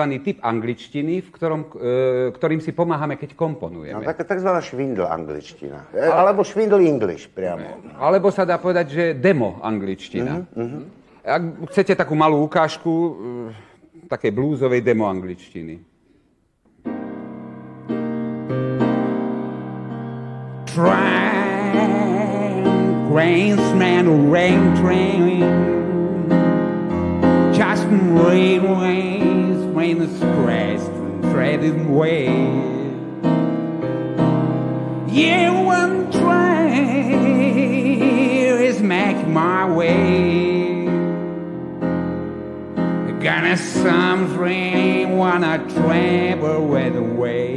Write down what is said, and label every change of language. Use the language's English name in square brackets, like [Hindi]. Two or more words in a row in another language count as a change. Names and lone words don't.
[Slovak] Typ angličtiny, ktorým si pomáhame, keď komponujeme. No, takzvaná švindl angličtina. Alebo švindl English priamo. Alebo sa dá povedať, že demo angličtina. Ak chcete takú malú ukážku takej blúzovej demo angličtiny. [English] Train, just railways, when the scratched and threaded way. Yeah, one train is making my way. Gonna something, wanna travel with the way.